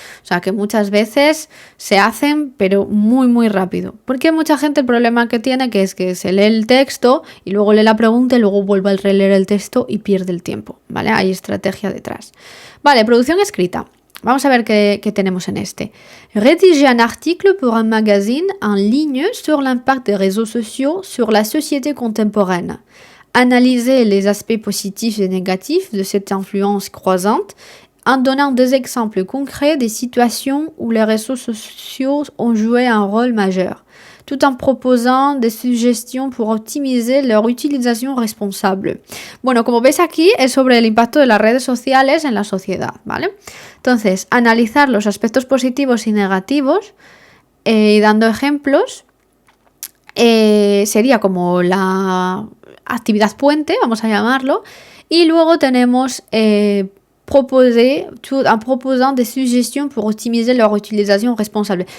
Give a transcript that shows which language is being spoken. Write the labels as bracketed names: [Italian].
[Spanish] O sea, que muchas veces se hacen, pero muy, muy rápido. Porque mucha gente el problema que tiene es que se lee el texto y luego lee la pregunta y luego vuelve a releer el texto y pierde el tiempo, ¿vale? Hay estrategia detrás. Vale, producción escrita. Vamos a ver qué tenemos en este. [French] Rédiger un article pour un magazine en ligne sur l'impact des réseaux sociaux sur la société contemporaine. Analyser les aspects positifs et négatifs de cette influence croissante en donnant des exemples concrets des situations où les réseaux sociaux ont joué un rôle majeur, tout en proposant des suggestions pour optimiser leur utilisation responsable. [Spanish] Bueno, como veis aquí es sobre el impacto de las redes sociales en la sociedad, ¿vale? Entonces, analizar los aspectos positivos y negativos y dando ejemplos sería como la actividad puente, vamos a llamarlo, y luego tenemos [French] en proposant des suggestions pour optimiser leur utilisation responsable.